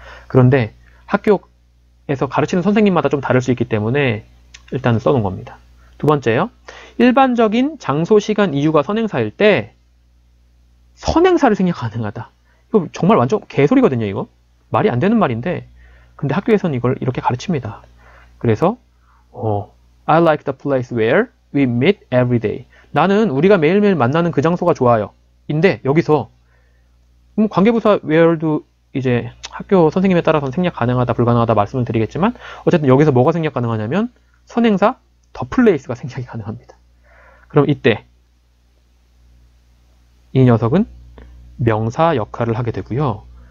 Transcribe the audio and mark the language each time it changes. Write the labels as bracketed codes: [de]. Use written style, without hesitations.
[ko] 그런데 학교에서 가르치는 선생님마다 좀 다를 수 있기 때문에 일단 써놓은 겁니다. 두 번째요. 일반적인 장소, 시간, 이유가 선행사일 때 선행사를 생략 가능하다. 이거 정말 완전 개소리거든요. 이거 말이 안 되는 말인데 근데 학교에서는 이걸 이렇게 가르칩니다. [en] 그래서 I like the place where we meet every day. [ko] 나는 우리가 매일매일 만나는 그 장소가 좋아요. 인데 여기서 관계부사 where도 이제 학교 선생님에 따라서는 생략 가능하다 불가능하다 말씀을 드리겠지만 어쨌든 여기서 뭐가 생략 가능하냐면 선행사 the place가 생략이 가능합니다. 그럼 이때 이 녀석은 명사 역할을 하게 되고요.